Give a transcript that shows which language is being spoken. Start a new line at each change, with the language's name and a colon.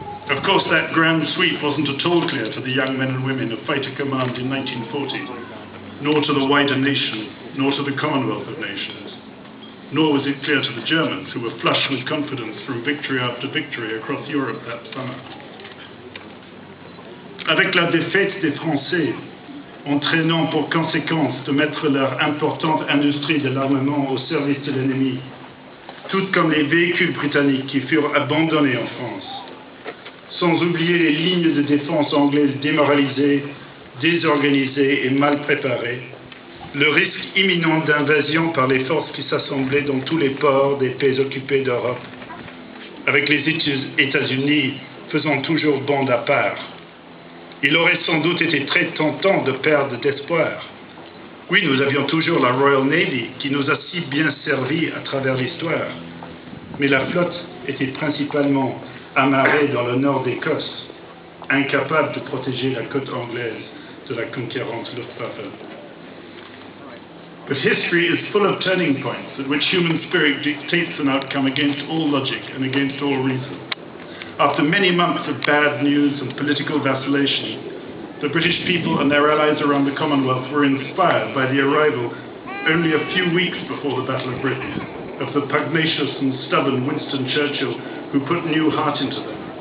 English: Of course, that grand sweep wasn't at all clear to the young men and women of Fighter Command in 1940, nor to the wider nation, nor to the Commonwealth of Nations. Nor was it clear to the Germans, who were flush with confidence from victory after victory across Europe that summer.
French: Avec la défaite des Français, entraînant pour conséquence de mettre leur importante industrie de l'armement au service de l'ennemi, tout comme les véhicules britanniques qui furent abandonnés en France, sans oublier les lignes de défense anglaises démoralisées, désorganisées et mal préparées, le risque imminent d'invasion par les forces qui s'assemblaient dans tous les ports des pays occupés d'Europe, avec les États-Unis faisant toujours bande à part. Il aurait sans doute été très tentant de perdre d'espoir. Oui, nous avions toujours la Royal Navy qui nous a si bien servi à travers l'histoire, mais la flotte était principalement amarrée dans le nord d'Écosse, incapable de protéger la côte anglaise de la conquérante Luftwaffe.
English: But history is full of turning points at which human spirit dictates an outcome against all logic and against all reason. After many months of bad news and political vacillation, the British people and their allies around the Commonwealth were inspired by the arrival, only a few weeks before the Battle of Britain, of the pugnacious and stubborn Winston Churchill, who put new heart into them.